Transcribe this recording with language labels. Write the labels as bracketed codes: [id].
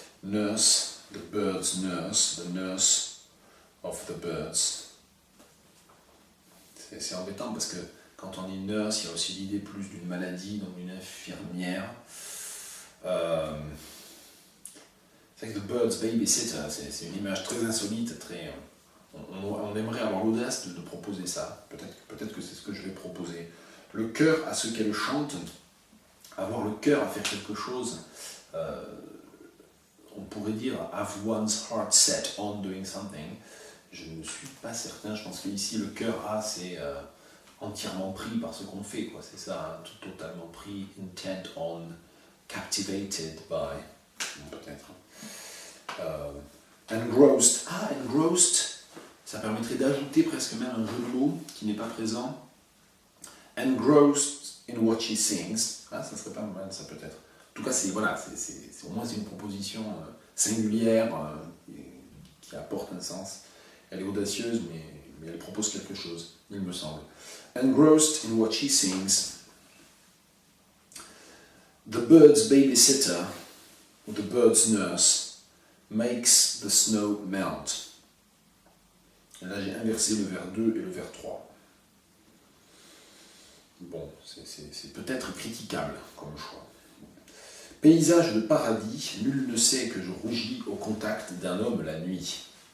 [en] Nurse, the bird's nurse, the nurse of the birds. [fr] C'est embêtant parce que quand on dit nurse, il y a aussi l'idée plus d'une maladie, donc d'une infirmière. C'est vrai que [en] the bird's babysitter, [fr] c'est une image très insolite, très... On aimerait avoir l'audace de proposer ça. Peut-être que c'est ce que je vais proposer. Le cœur à ce qu'elle chante, avoir le cœur à faire quelque chose, on pourrait dire [en] have one's heart set on doing something. [fr] Je ne suis pas certain, je pense qu'ici le cœur c'est entièrement pris par ce qu'on fait, quoi. C'est ça, hein, totalement pris, [en] intent on, captivated by, [fr] peut-être. Engrossed. Engrossed, ça permettrait d'ajouter presque même un jeu de mots qui n'est pas présent. [en] Engrossed in what she sings. [fr] Ça serait pas mal, ça peut-être. En tout cas, au moins c'est une proposition singulière qui apporte un sens. Elle est audacieuse, mais elle propose quelque chose, il me semble. [en] Engrossed in what she sings. The bird's babysitter, or the bird's nurse, makes the snow melt. [fr] Et là, j'ai inversé le vers 2 et le vers 3. Bon, c'est peut-être critiquable comme choix. Paysage de paradis, nul ne sait que je rougis au contact d'un homme la nuit.